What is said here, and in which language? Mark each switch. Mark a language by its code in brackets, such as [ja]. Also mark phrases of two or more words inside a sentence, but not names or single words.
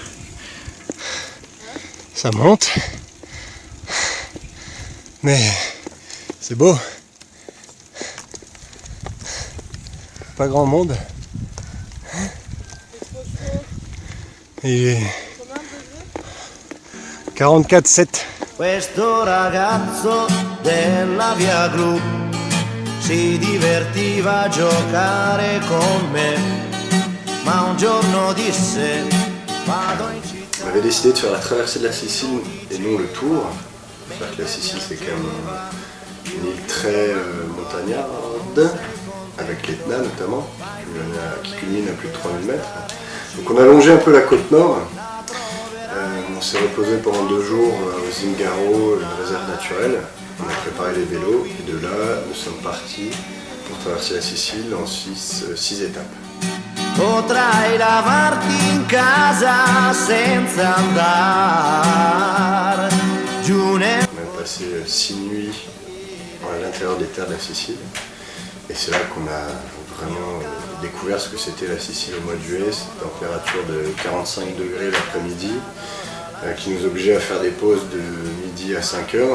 [fr] ça monte, mais c'est beau. Pas grand monde. Il est 44,7. [it] Questo ragazzo della via Gru si divertiva a giocare con me. Ma un giorno disse vado in città. [fr] On avait décidé de faire la traversée de la Sicile et non le tour. C'est-à-dire que la Sicile c'est quand même une île très montagnarde, avec l'Etna notamment, qui culmine à plus de 3000 mètres. Donc on a longé un peu la côte nord. On s'est reposé pendant 2 jours au Zingaro, une réserve naturelle. On a préparé les vélos et de là nous sommes partis pour traverser la Sicile en 6 étapes. [it] Potrai lavarti in casa senza andare giù nel... [fr] On a passé 6 nuits à l'intérieur des terres de la Sicile et c'est là qu'on a vraiment découvert ce que c'était la Sicile au mois de juillet, cette température de 45 degrés l'après-midi qui nous obligeait à faire des pauses de midi à 5 heures.